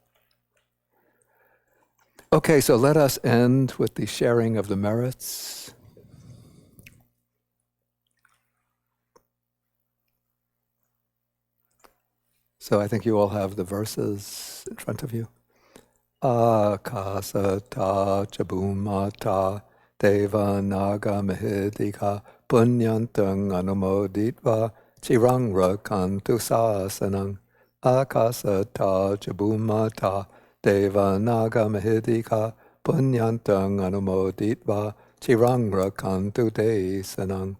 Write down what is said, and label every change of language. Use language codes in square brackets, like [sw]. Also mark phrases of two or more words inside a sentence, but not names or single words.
[en] Okay, so let us end with the sharing of the merits. So I think you all have the verses in front of you. [pi] Akasata chabumata deva naga mahidika punyantang anumoditva chirang rakantu sasanang. Akasata chabumata deva naga mahidika punyantang anumoditva chirang rakantu desanang.